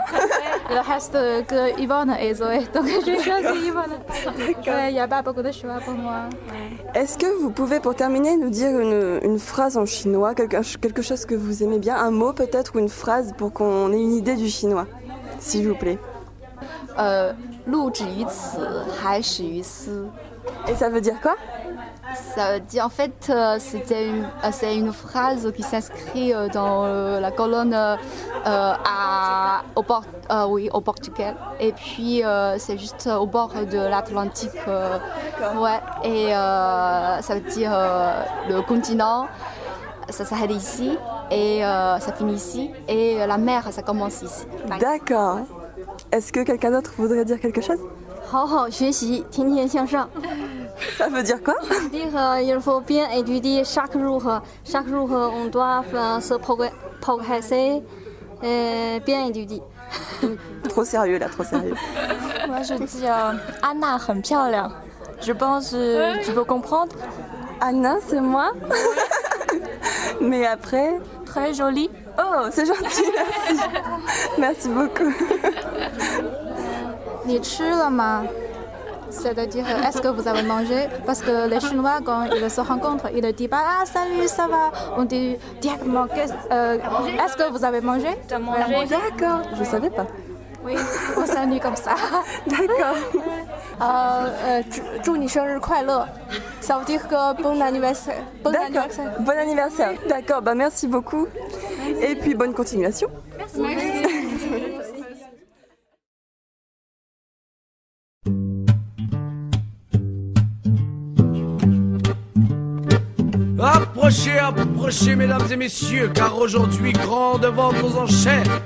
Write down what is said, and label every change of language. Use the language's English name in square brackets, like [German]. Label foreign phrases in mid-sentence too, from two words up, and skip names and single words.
[French] Il reste que Yvonne et Zoé. Donc j'ai choisi Yvonne. Il n'y a pas beaucoup de choix pour moi. Est-ce que vous pouvez, pour terminer, nous dire une phrase en chinois, quelque chose que vous aimez bien, un mot peut-être ou une phrase pour qu'on ait une idée du chinois, s'il vous plaît? [Chinese] 录之于此，还始于斯。 [French] Et ça veut dire quoi? Ça veut dire, en fait, c'est une phrase qui s'inscrit dans la colonne au Portugal. Et puis, c'est juste au bord de l'Atlantique. Ouais, et ça veut dire le continent. ça s'arrête ici et ça finit ici. Et la mer, ça commence ici. D'accord. Est-ce que quelqu'un d'autre voudrait dire quelque chose? [Chinese] 好好学习，天天向上。 [French] Ça veut dire quoi? Dire il faut bien étudier chaque jour. Chaque jour, on doit se progresser et bien étudier. Trop sérieux là, trop sérieux. Moi, je dis Anna [Chinese] 很漂亮. [French] Je pense tu peux comprendre. Anna, c'est moi. Mais après... Très jolie. Oh, c'est gentil, merci. Merci beaucoup. [Chinese] 你吃了吗 [French] C'est-à-dire, est-ce que vous avez mangé? Parce que les Chinois, quand ils se rencontrent, ils ne disent pas « Ah, salut, ça va ?» On dit directement « Est-ce que vous avez mangé ?» D'accord, je savais pas. Oui, on salue comme ça. D'accord. [Chinese] 祝你生日快乐。 [French] Ça veut dire que bon anniversaire. Bon D'accord. anniversaire. Bon anniversaire. D'accord, bah merci beaucoup. Et puis bonne continuation. Approchez, approchez, mesdames et messieurs, car aujourd'hui, grande vente aux enchères.